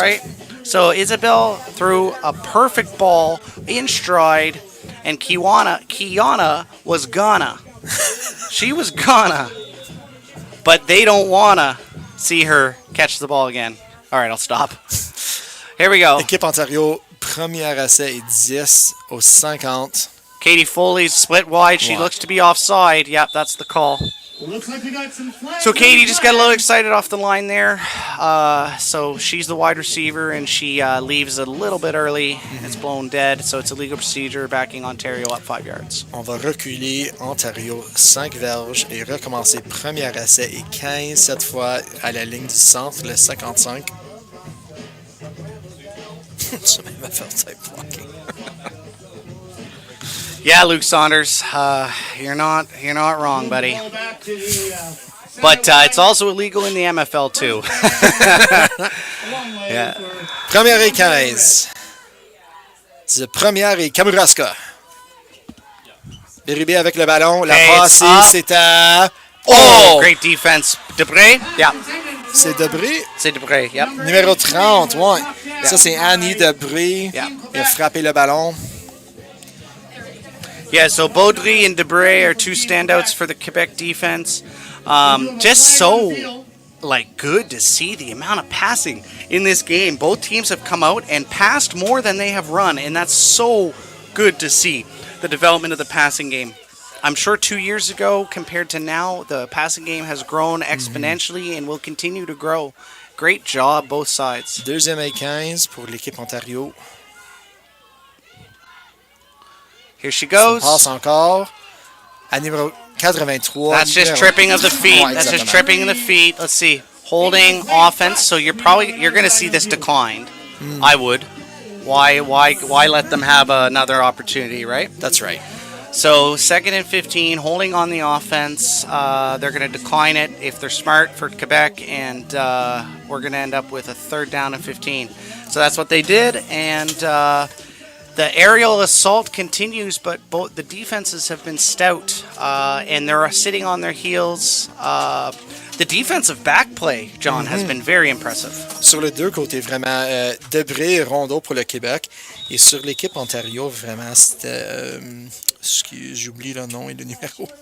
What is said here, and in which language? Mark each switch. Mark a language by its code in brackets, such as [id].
[en] Right? So Isabel threw a perfect ball in stride, and Kiana was gonna. She was gonna. But they don't wanna see her catch the ball again. All right, I'll stop. Here we go. [fr] Équipe Ontario, première essai et 10 au 50. [en] Katie Foley's split wide. She Wow. looks to be offside. Yep, that's the call. Looks like we got some flags. So Katie just got a little excited off the line there. So she's the wide receiver, and she leaves a little bit early. It's blown dead, so it's a legal procedure, backing Ontario up 5 yards. [fr] On va reculer Ontario 5 verges et recommencer premier essai et 15 cette fois à la ligne du centre, le 55. Ça même va faire type blocking. [en] Yeah, Luke Saunders, you're not wrong, buddy. Back to the, But it's also illegal in the MFL too. Yeah. [fr] Première et 15. C'est première et Kamouraska. Bérubé avec le ballon. La [en] Okay, it's [fr] passe, [en] up. [fr] c'est à... [en] Oh, great defense. Debré? Yeah. [fr] C'est Debré. C'est Debré, yep. Numéro 30, ouais. Ça, c'est Annie Debré. [en] Yeah. [fr] Il a frappé le ballon. [en] Yeah, so Baudry and Debré are two standouts for the Quebec defense. Just so good to see the amount of passing in this game. Both teams have come out and passed more than they have run, and that's so good to see the development of the passing game. I'm sure 2 years ago compared to now, the passing game has grown exponentially and will continue to grow. Great job, both sides. [fr] Deuxième et 15 pour l'équipe Ontario. [en] Here she goes. [fr] Passe encore à numéro 83. [en] That's just [fr] numéro- [en] tripping of the feet. [fr] Ouais, [en] That's just exactement. tripping of the feet. Let's see. Holding offense. So you're going to see this declined. I would. Why let them have another opportunity, right? That's right. So 2nd and 15, holding on the offense. They're going to decline it if they're smart for Quebec, and we're going to end up with a 3rd down and 15. So that's what they did, and the aerial assault continues, but both the defenses have been stout, and they're sitting on their heels. The defensive back play, John, has been very impressive. [fr] Sur les deux côtés, vraiment, Debré et Rondeau pour le Québec. Et sur l'équipe Ontario, vraiment, c'était... j'oublie le nom et le numéro.